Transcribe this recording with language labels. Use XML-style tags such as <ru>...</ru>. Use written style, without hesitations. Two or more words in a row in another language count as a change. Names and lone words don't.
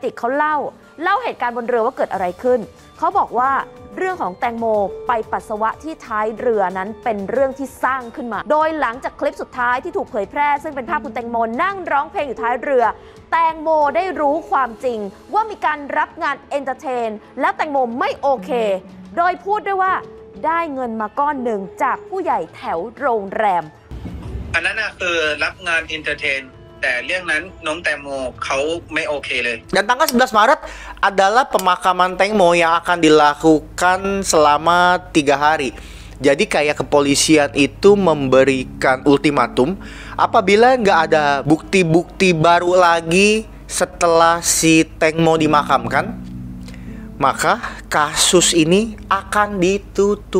<th>ติกเขาเล่าเหตุการณ์บนเรือว่าเกิดอะไรขึ้นเขาบอกว่าเรื่องของแตงโมไปปัสสาวะที่ท้ายเรือนั้นเป็นเรื่องที่สร้างขึ้นมาโดยหลังจากคลิปสุดท้ายที่ถูกเผยแพร่ซึ่งเป็นภาพคุณแตงโมนั่งร้องเพลงอยู่ท้ายเรือแตงโมได้รู้ความจริงว่ามีการรับงานเอนเตอร์เทนแล้วแตงโมไม่โอเคโดยพูดด้วยว่าได้เงินมาก้อนหนึ่งจากผู้ใหญ่แถวโรงแรม อันนั้นคือรับงานเอนเตอร์เทนแต่เรื่องนั้นน้องแตงโมเขาไม่โอเคเลย</th> <id>Dan tanggal 11 Maret adalah pemakaman Tengmo yang akan dilakukan selama 3 hari. Jadi kayak kepolisian itu memberikan ultimatum apabila nggak ada bukti-bukti baru lagi setelah si Tengmo dimakamkan, maka kasus ini akan ditutup.</id>